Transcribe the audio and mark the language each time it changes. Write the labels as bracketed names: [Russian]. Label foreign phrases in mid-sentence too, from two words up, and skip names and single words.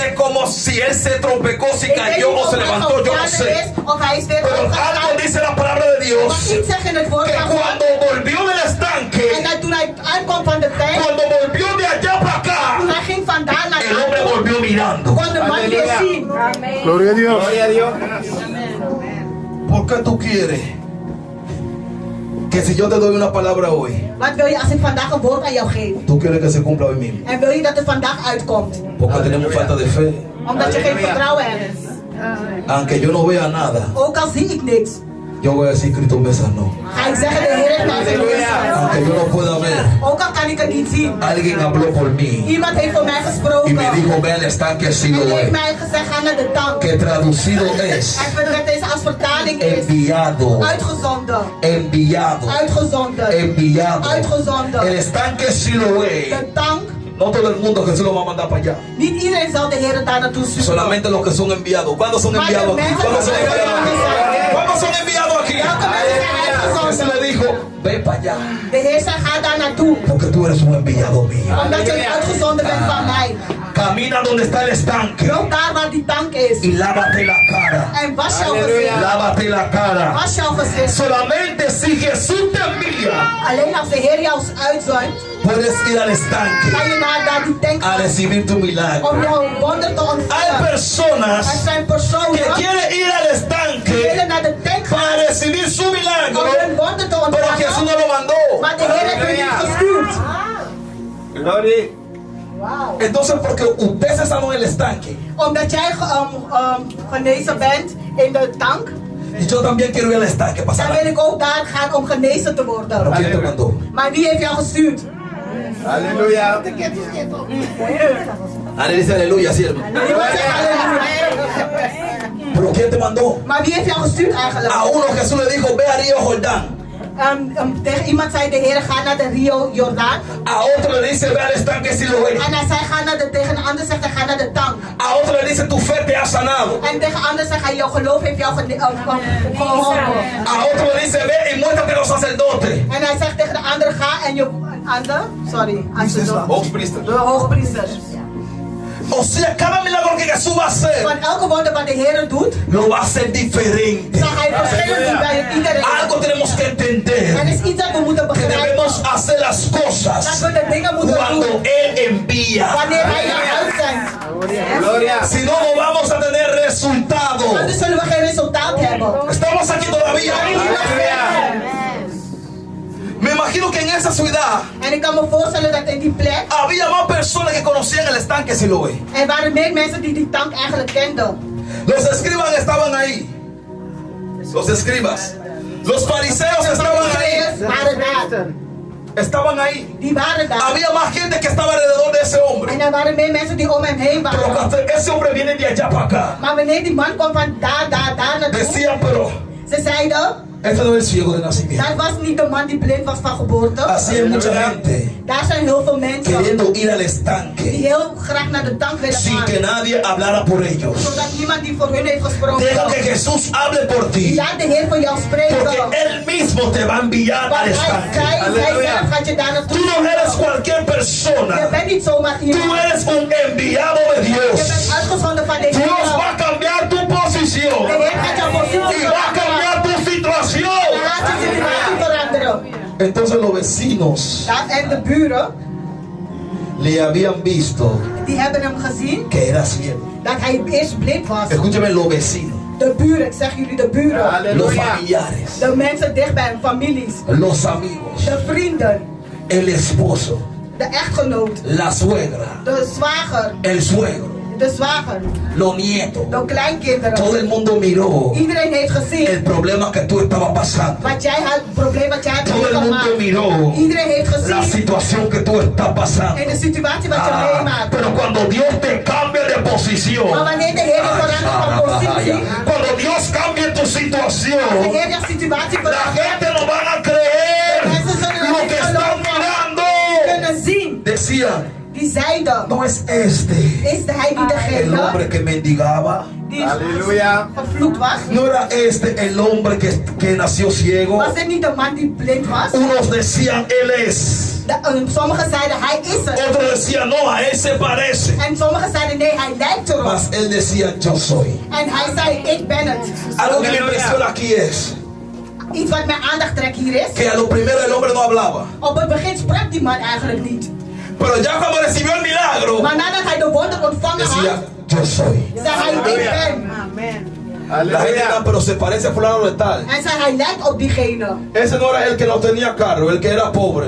[Spanish] sé cómo, si él se trompecó, si [Dutch] Ik weet niet [Spanish] cayó o [Dutch] of [Spanish] se [Dutch] hij [Spanish] levantó, yo no [Dutch] gevallen is, [Spanish] sé. [Dutch] of hij is weer [Spanish] Pero algo [Dutch] opgestaan. [Spanish] dice la palabra de [Dutch] Maar [Spanish] Dios, [Dutch] iets zegt in het woord [Spanish] que [Dutch] van God. [Spanish] cuando volvió del [Dutch] En [Spanish] estanque, [Dutch] toen hij aankwam van de tank, [Spanish] cuando volvió de allá para acá, [Dutch] toen hij ging vandaan naar [Spanish] el hombre [Dutch] daar, [Spanish] volvió mirando. [Dutch] kon de man weer Halleluja. zien. [Spanish] Gloria a Dios. Gloria a Dios. ¿Por qué tú quieres que si yo te doy una palabra hoy, [Dutch] Wat wil je als ik vandaag een woord aan jou geef? [Spanish] tú quieres que se cumpla hoy mismo? [Dutch] En wil je dat het vandaag uitkomt? [Spanish] Porque tenemos falta de fe. [Dutch] Omdat je geen Halleluja. vertrouwen hebt. [Spanish] Aunque yo no vea nada, [Dutch] Ook al zie ik niks, [Spanish] yo voy a decir Cristo me sanó. [Dutch] ga ik zeggen de Heer heeft mij genezen. [Spanish] Aunque yo no pueda ver, [Dutch] Ook al kan ik het niet zien. [Spanish] alguien habló por mí [Dutch] Iemand heeft voor mij [Spanish] y [Dutch] gesproken. [Spanish] me dijo, ve al estanque [Dutch] En heeft Siloé, mij gezegd, ga naar de tank. [Spanish] que traducido es [Dutch] En dat deze als vertaling is. [Spanish] enviado, [Dutch] Uitgezonden. [Spanish] enviado, [Dutch] Uitgezonden. [Spanish] enviado. [Dutch] Uitgezonden. [Spanish] El estanque Siloé, [Dutch] De tank. [Spanish] no todo el mundo Jesús lo va a mandar para allá. [Dutch] Niet iedereen zal de Heer daar naartoe sturen. [Spanish] Solamente los que son enviados. ¿Cuántos son [Dutch] Maar de [Spanish] enviados aquí? [Dutch] mensen [Spanish] ¿Cuántos son [Dutch] die [Spanish] enviados aquí? [Dutch] zijn. [Spanish] ¿Cuántos son enviados aquí? [Dutch] Welke mensen zijn Jesús uitgezonden? [Spanish] le dijo, ve para allá, [Dutch] De Heer zei, ga daar naartoe. [Spanish] porque tú eres un enviado mío. [Dutch] Omdat je een uitgezonden bent van mij. [Spanish] Camina donde está el estanque [Dutch] Loop daar waar die tank is. [Spanish] y lávate la cara. [Dutch] En was jouw Halleluja. gezicht. [Spanish] Lávate la cara. [Dutch] Was jouw gezicht. [Spanish] Solamente si Jesús te envía, [Dutch] Alleen als de Heer jou uitzendt, [Spanish] puedes ir al estanque [Dutch] ga je naar die tank [Spanish] a [Dutch] gaan. [Spanish] recibir tu milagro. [Dutch] Om jouw wonder te [Spanish] Hay [Dutch] ontvangen. Er [Spanish] personas [Dutch] zijn [Spanish] que [Dutch] personen [Spanish] quieren ir al [Dutch] die [Spanish] estanque [Dutch] willen naar de tank gaan [Spanish] para recibir su [Dutch] om [Spanish] milagro, [Dutch] hun wonder te [Spanish] pero Jesús [Dutch] ontvangen. [Spanish] no lo mandó. [Dutch] Maar de Heer heeft u niet gestuurd. [Spanish] Gloria. Entonces, porque usted se sanó en el estanque, [Dutch] Omdat jij genezen bent in de tank, [Spanish] y yo también quiero ir al estanque para [Dutch] dan [Spanish] sanar. [Dutch] wil ik ook daar gaan om genezen te [Spanish] Pero [Dutch] worden. [Spanish] ¿quién te mandó? [Dutch] Maar wie heeft jou gestuurd? [Spanish] Aleluya. Ale dice aleluya, siervo. [Dutch] Niemand zegt halleluja. [Spanish] Pero ¿quién te mandó? [Dutch] Maar wie heeft jou gestuurd eigenlijk? [Spanish] A uno Jesús le dijo, ve a Río Jordán. [Dutch] Tegen iemand zei de Heer, ga naar de Rio Jordaan. [Spanish] A otro le dice, ve al estanque Siloé. [Dutch] En hij zei, ga naar de, tegen een ander zegt hij, ga naar de tank. A otro le dice, tu fe te ha sanado. En tegen een ander zegt hij, jouw geloof heeft jou geholpen. A otro le dice, ve y muéstrate a los sacerdotes. En hij zegt tegen de ander, ga en je... Ander? Sorry. Hoogpriester. De hoogpriesters. [Spanish] O sea, cada milagro que Jesús va a hacer, [Dutch] Van elke wonder wat de Heer doet, [Spanish] lo va a hacer diferente. [Dutch] zal hij verschillend doen bij iedereen. [Spanish] Algo tenemos que [Dutch] Er [Spanish] entender, [Dutch] is iets dat we moeten [Spanish] que [Dutch] begrijpen. [Spanish] debemos hacer las [Dutch] Dat [Spanish] cosas [Dutch] we de dingen moeten [Spanish] cuando [Dutch] doen [Spanish] Él envía. [Dutch] wanneer hij jou uitzendt. [Spanish] Gloria. Si no, no vamos a tener resultado. [Dutch] Anders zullen we geen resultaat hebben. [Spanish] Estamos aquí todavía. Me imagino que en esa ciudad [Dutch] En ik kan me voorstellen dat in die plek, [Spanish] había más personas que conocían el estanque Siloé. [Dutch] er waren meer mensen die die tank eigenlijk kenden. [Spanish] Los escribas estaban ahí. Los escribas. Los fariseos estaban ahí. [Dutch] Farizeeërs waren daar. [Spanish] Estaban ahí. [Dutch] Die waren daar. [Spanish] Había más gente que estaba alrededor de ese hombre. [Dutch] En er waren meer mensen die om hem heen [Spanish] Pero [Dutch] waren. [Spanish] cuando ese hombre viene de allá para acá, [Dutch] Maar wanneer die man kwam van daar naartoe, [Spanish] decían, pero [Dutch] ze zeiden, [Spanish] este no es el ciego de nacimiento. [Dutch] dat was niet de man die blind was van geboorte. [Spanish] Así hay mucha gente [Dutch] Daar zijn heel veel mensen [Spanish] queriendo ir al [Dutch] die [Spanish] estanque [Dutch] heel graag naar de tank willen [Spanish] sin que [Dutch] gaan. [Spanish] nadie hablara por ellos. [Dutch] Zodat niemand die voor hun heeft [Spanish] Deja [Dutch] gesproken. [Spanish] que Jesús hable por ti, [Dutch] Laat de Heer voor jou spreken. [Spanish] porque Él mismo te va a enviar al [Dutch] Want hij [Spanish] estanque. [Dutch] zelf gaat je daar naartoe [Spanish] Tú no eres [Dutch] sturen. [Spanish] cualquier [Dutch] Je [Spanish] persona. [Dutch] bent niet zomaar [Spanish] Tú [Dutch] iemand. [Spanish] eres un enviado de [Dutch] Je bent [Spanish] Dios. [Dutch] uitgezonden van de [Spanish] Dios va [Dutch] Heer. [Spanish] a cambiar tu posición [Dutch] De Heer gaat jouw positie [Spanish] y va a [Dutch] veranderen. [Spanish] cambiar tu situación. [Dutch] Hij gaat je situatie veranderen. [Spanish] Entonces los vecinos [Dutch] Ja, en de buren, [Spanish] le habían visto [Dutch] die hebben hem gezien [Spanish] que era ciego. [Dutch] dat hij eerst blind was. [Spanish] Escúchame, los vecinos, [Dutch] De buren, ik zeg jullie de buren. [Spanish] los Aleluya. familiares, [Dutch] De mensen dichtbij hem, families. [Spanish] los amigos, [Dutch] De vrienden. [Spanish] el esposo, [Dutch] De echtgenoot. [Spanish] la suegra, [Dutch] De zwager. [Spanish] el suegro, [Dutch] De zwager. [Spanish] los nietos. [Dutch] De kleinkinderen. [Spanish] Todo el mundo miró [Dutch] Iedereen heeft [Spanish] el [Dutch] gezien [Spanish] problema que tú estabas pasando. [Dutch] wat jij had, het probleem wat jij hebt [Spanish] Todo el mundo [Dutch] meegemaakt. [Spanish] miró [Dutch] Iedereen heeft [Spanish] la [Dutch] gezien [Spanish] situación que tú estás pasando. [Dutch] in de situatie wat je Ah, meemaakt. [Spanish] pero cuando Dios te cambia de posición, [Dutch] Maar wanneer de Heer je verandert van positie, [Spanish] cuando Dios cambie tu [Dutch] de [Spanish] situación, [Dutch] Heer je situatie [Spanish] la [Dutch] verandert, [Spanish] gente no van a creer [Dutch] mensen zullen [Spanish] lo [Dutch] niet [Spanish] que están [Dutch] zeiden, [Spanish] ¿No es este [Dutch] is hij niet [Spanish] el hombre [Dutch] degene [Spanish] que mendigaba? [Dutch] die Aleluya. gevloekt was? [Spanish] ¿No era este el hombre que nació ciego? [Dutch] Was dit niet de man die blind was? [Spanish] Unos decían, él es. [Dutch] Sommigen zeiden, hij is er. [Spanish] Otros decían, no, a él se parece. [Dutch] En sommigen zeiden, nee, hij lijkt erop. [Spanish] Mas él decía, yo soy. [Dutch] En hij zei, ik ben het. [Spanish] Algo que me impresiona aquí es [Dutch] Iets wat mijn aandacht trekt hier is. [Spanish] que a lo primero el hombre no hablaba. [Dutch] Op het begin sprak die man eigenlijk niet. [Spanish] Pero ya cuando recibió el milagro, [Dutch] Maar nadat hij de wonder ontvangen [Spanish] decía, [Dutch] had, [Spanish] yo soy. [Dutch] zei hij, ik ben. [Spanish] La gente Aleluya. dirá, pero se parece a fulano de tal. [Dutch] En zei, hij lijkt op diegene. [Spanish] Ese no era el que no tenía carro, el que era pobre.